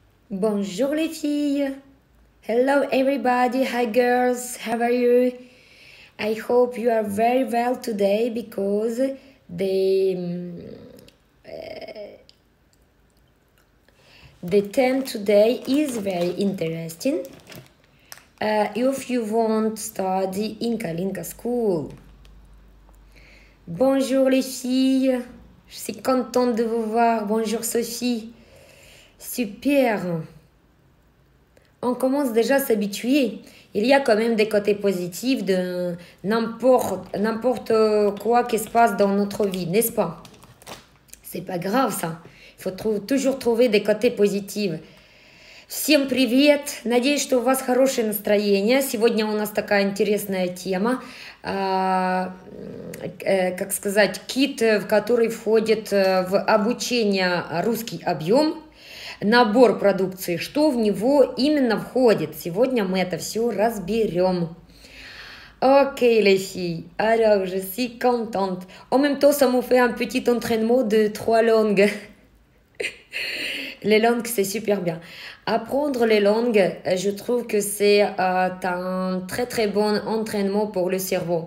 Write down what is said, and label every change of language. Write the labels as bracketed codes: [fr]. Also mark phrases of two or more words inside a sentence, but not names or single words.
[fr] Bonjour les filles. [en] Hello everybody. Hi girls. How are you? I hope you are very well today because the theme today is very interesting. If you want to study in Kalinka School. [fr] Bonjour les filles. Je suis contente de vous voir. Bonjour Sophie. Super. On commence déjà à s'habituer. Il y a quand même des côtés positifs de n'importe quoi qui se passe dans notre vie, n'est-ce pas? C'est pas grave ça. Il faut toujours trouver des côtés positifs. [ru] Всем привет! Надеюсь, что у вас хорошее настроение. Сегодня у нас такая интересная тема. Как сказать, кит, в который входит в обучение русский объем. Набор продукции, что в него именно входит. Сегодня мы это все разберем. [fr] Ok les filles, alors je suis contente. En même temps, ça me fait un petit entraînement de 3 langues. Les langues, c'est super bien. Apprendre les langues, je trouve que c'est un très très bon entraînement pour le cerveau.